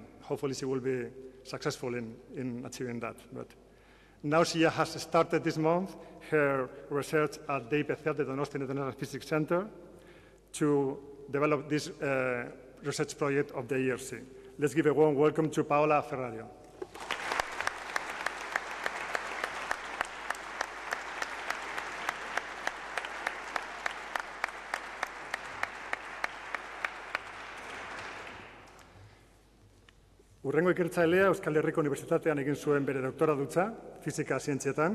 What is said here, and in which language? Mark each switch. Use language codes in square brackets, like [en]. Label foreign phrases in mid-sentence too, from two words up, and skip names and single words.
[en] Hopefully she will be successful in achieving that. But now she has started this month her research at the IPC, the Donostia International Physics Center, to develop this research project of the ERC. Let's give a warm welcome to Paola Ferrario. [eu] Urrengo ikertzailea Euskal Herriko Unibertsitatean egin zuen bere doktoradutza, fisika zientzietan.